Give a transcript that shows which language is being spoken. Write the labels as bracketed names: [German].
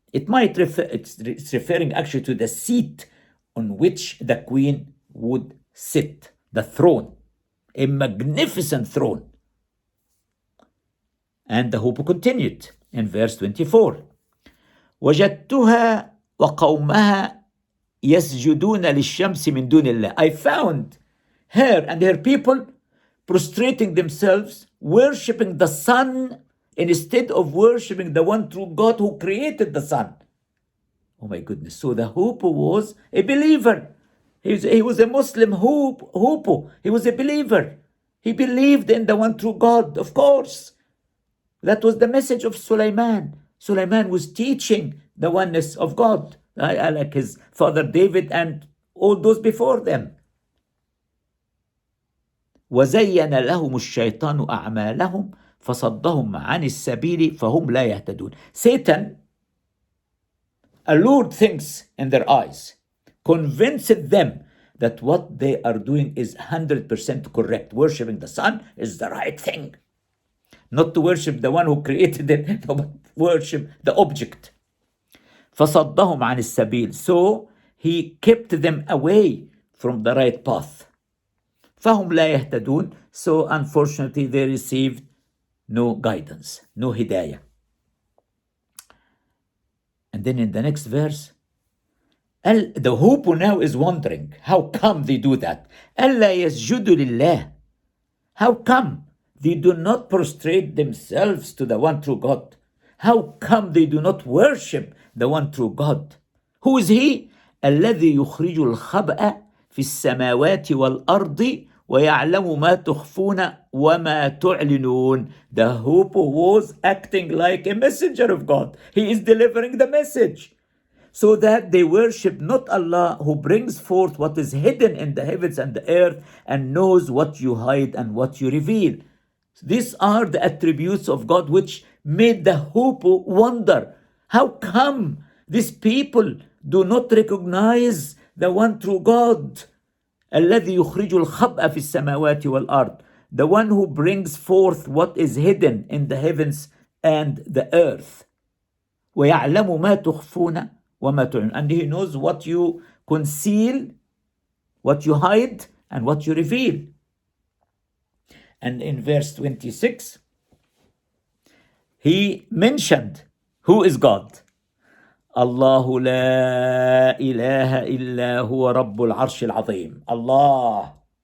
[English] It's referring actually to the seat on which the queen would sit, the throne, a magnificent throne. And the hoopoe continued in verse 24. [Arabic] وجدتها وقومها يسجدون للشمس من دون الله. [English] I found her and her people prostrating themselves, worshipping the sun instead of worshipping the one true God who created the sun. Oh my goodness. So the hoopoe was a believer. He was a Muslim hoopoe. He was a believer. He believed in the one true God, of course. That was the message of Soleman. Soleman was teaching the oneness of God, like his father David and all those before them. [Arabic] وزين لهم الشيطان أعمالهم فصدهم عن السبيل فهم لا يهتدون. [English] Satan allured things in their eyes, convinced them that what they are doing is 100% correct. Worshipping the sun is the right thing. Not to worship the one who created it, but worship the object. [Arabic] فصدهم عن السبيل. [English] So he kept them away from the right path. [Arabic] فهم لا يهتدون. [English] So unfortunately they received no guidance, no hidayah. And then in the next verse, the hoopoe now is wondering, how come they do that? [Arabic] ألا يسجدوا لله. [English] How come they do not prostrate themselves to the one true God? How come they do not worship the one true God? Who is he? [Arabic] الذي يخرج الخبأ في السماوات والأرض ويعلم ما تخفون وما تعلنون. [English] The hoopoe was acting like a messenger of God. He is delivering the message so that they worship not Allah who brings forth what is hidden in the heavens and the earth and knows what you hide and what you reveal. These are the attributes of God which made the hoopoe wonder. How come these people do not recognize the one true God? [Arabic] الذي يخرج الخبأ في السماوات والأرض. [English] The one who brings forth what is hidden in the heavens and the earth. [Arabic] ويعلم ما تخفون وما تعلنون. [English] And he knows what you conceal, what you hide, and what you reveal. And in verse 26, he mentioned who is God. [Arabic] Allahu la ilaha illa huwa rabbul arshil azim. Allah.